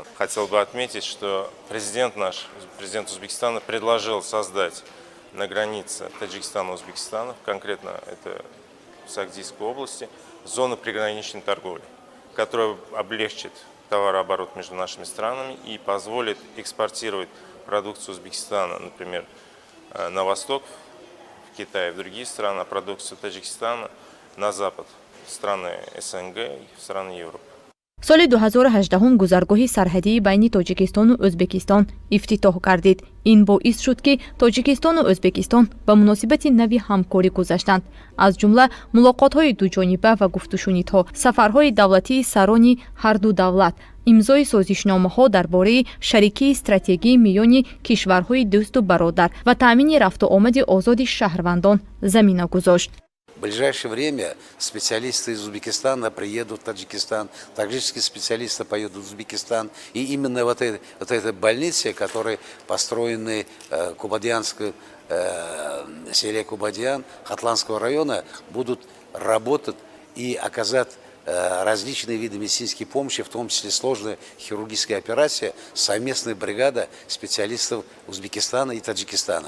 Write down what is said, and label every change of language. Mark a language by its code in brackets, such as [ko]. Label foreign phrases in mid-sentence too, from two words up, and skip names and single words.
[ru] Хотел бы отметить, что президент Узбекистана предложил создать на границе Таджикистана и Узбекистана, конкретно это в Сагдийской области, зону приграничной торговли, которая облегчит товарооборот между нашими странами и позволит экспортировать продукцию Узбекистана, например, на восток, в Китай и в другие страны, а продукцию Таджикистана на запад, в страны СНГ и в страны Европы. [tg] соли 2018 гузаргоҳи сарҳадии байни Тоҷикистону Ӯзбекистон ифтитоҳ гардид. Ин боис шуд, ки Тоҷикистону Ӯзбекистон ба муносибати нави ҳамкорӣ гузаштанд. Аз ҷумла мулоқотҳои дуҷониба ва гуфтушунидҳо, сафарҳои давлатии сарони ҳар ду давлат, имзои созишномаҳо дар бораи шарикии стратегӣ миёни кишварҳои дӯсту бародар ва таъмини рафту омади озоди шаҳрвандон замина гузошт. [ru] В ближайшее время специалисты из Узбекистана приедут в Таджикистан, таджикские специалисты поедут в Узбекистан. И именно вот этой больнице, которые построены в Кубадианском селе Кубадиан Хатланского района, будут работать и оказать различные виды медицинской помощи, в том числе сложная хирургическая операция, совместная бригада специалистов Узбекистана и Таджикистана.